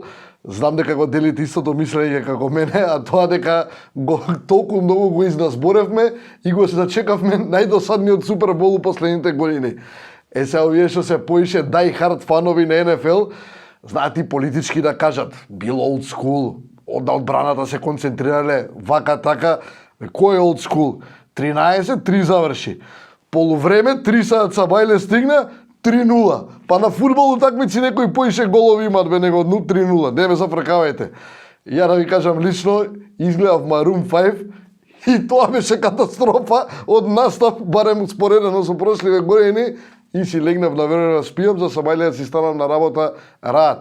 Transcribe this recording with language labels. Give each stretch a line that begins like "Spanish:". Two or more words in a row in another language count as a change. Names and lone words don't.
Macedonian: Знам дека го делите истото мислење како мене, а тоа дека толку многу го изназборевме и го се зачекавме најдосадниот Супербол у последните години. Сега овие што се поише
English: die hard
Macedonian: фанови на НФЛ, знаат и политички да кажат, бил
English: old school,
Macedonian: од одбраната се концентрирале, вака така, кој е
English: old school?
Macedonian: 13-3 заврши. Полувреме, 3 саат Сабајле стигна, 3-0. Па на фудбал утакмици некои поише голови имат бе него 3-0. Не ме зафркавајте. Ја да ви кажам лично, изгледав Maroon 5 и тоа беше катастрофа од настав, барем споредено со прошливе години, и си легнав на време да спијам, за Сабајле да си станам на работа рад.